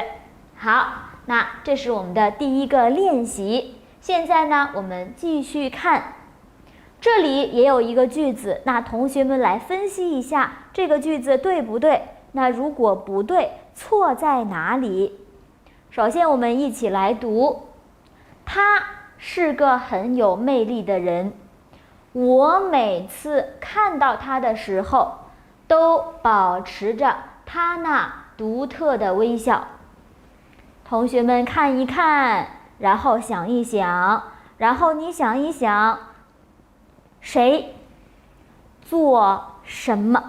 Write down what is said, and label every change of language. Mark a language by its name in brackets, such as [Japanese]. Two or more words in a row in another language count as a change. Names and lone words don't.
[Chinese] 好，那這是我們的第1個練習。現在呢，我們繼續看，這裡也有一個句子，那同學們來分析一下這個句子對不對？那如果不對，錯在哪裡？首先我們一起來讀，他是個很有魅力的人，我每次看到他的時候都保持着他那獨特的微笑。同學們看一看，然後想一想，然後你想一想，誰做什麼？